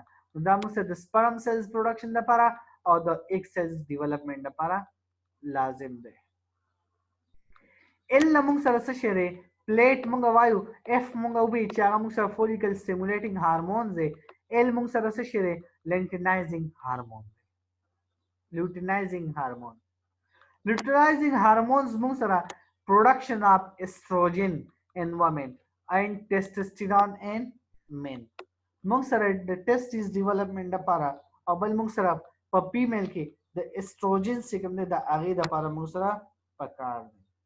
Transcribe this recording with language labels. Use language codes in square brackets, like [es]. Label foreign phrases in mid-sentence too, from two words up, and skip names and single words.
[ps] نو دا موږ سره د [en] sperm cells production [ps] لپاره او د [en] egg cells development [ps] لپاره لازم دی. ال نه موږ سره څه شی دی؟ پلیټ موږ وایو. اف موږ ووایو چې هغه موږ سره [en] follicle stimulating hormones [ps] دی. ال موږ سره څه شی دی؟ [en] luteinizing hormone. luteinizing hormone. Luteinizing hormones [ps] موږ سره [en] production of estrogen in women and testosterone in men. [ps] موږ سره د [en] testis development [ps] لپاره او بل موږ سره په فیمیل کې د ایسټروجن چې کوم دی د هغې دپاره موږ سره پکار دی.